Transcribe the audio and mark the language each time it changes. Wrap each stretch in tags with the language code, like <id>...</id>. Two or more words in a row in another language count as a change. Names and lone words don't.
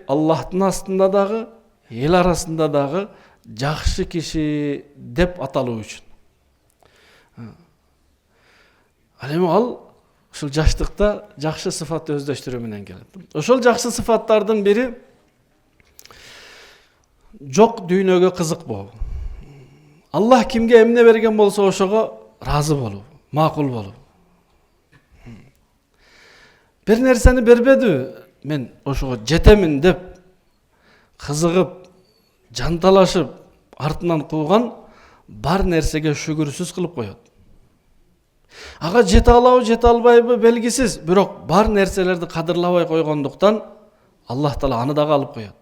<ky>Аллахтын астында дагы, эл арасында дагы жакшы киши деп аталуу үчүн. Ал эми ушул жаштыкта жакшы сыфатты өздөштүрүү менен келет. Ошол жакшы сыфаттардын бири жок дүйнөгө кызыкпоо. Аллах кимге эмне берген болсо ошого разы болуу, макул болуу. Бир нерсени бербеди, мен ошого жетемин деп кызыгып, жанталашып, артынан кууган бар нерсеге шүгүрсүз кылып коет. Ага жете алабы, жете албайбы белгисиз, бирок бар нерселерди кадырлабай койгондуктан Аллах Таала аны дагы алып коет.</ky>